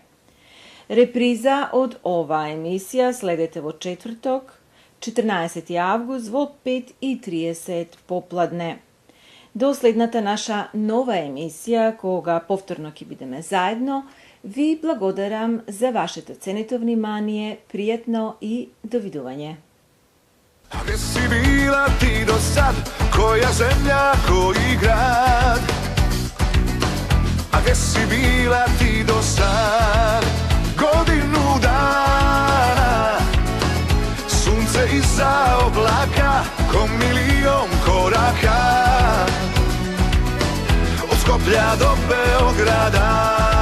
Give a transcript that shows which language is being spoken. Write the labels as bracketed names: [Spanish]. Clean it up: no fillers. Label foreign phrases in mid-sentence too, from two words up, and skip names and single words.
[Macedonian] Реприза од оваа емисија следете во четврток, 14. август во 5:30 попладне. До следната наша нова емисија, кога повторно ќе бидеме заедно, ви благодарам за вашето ценето внимание, пријатно и довидување. [Bosnian] A gdje si bila ti do sad, koja zemlja, koji grad? A gdje si bila ti do sad, godinu dana? Sunce iza oblaka, ko milion koraka, od Skoplja do Beograda.